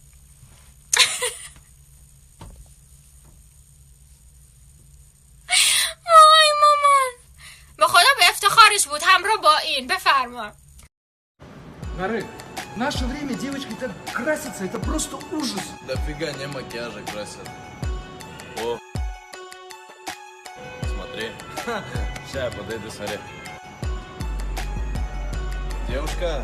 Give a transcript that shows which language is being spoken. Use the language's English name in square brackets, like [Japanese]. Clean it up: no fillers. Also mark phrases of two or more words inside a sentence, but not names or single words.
[Tajik] وای مامان، به خدا به افتخارش بود همراه با این. بفرما. [Russian] Нарык, в наше время девочки так красятся, это просто ужас. Да фига, не макияжа красят. О, смотри. Сейчас я подойду, смотри. Девушка,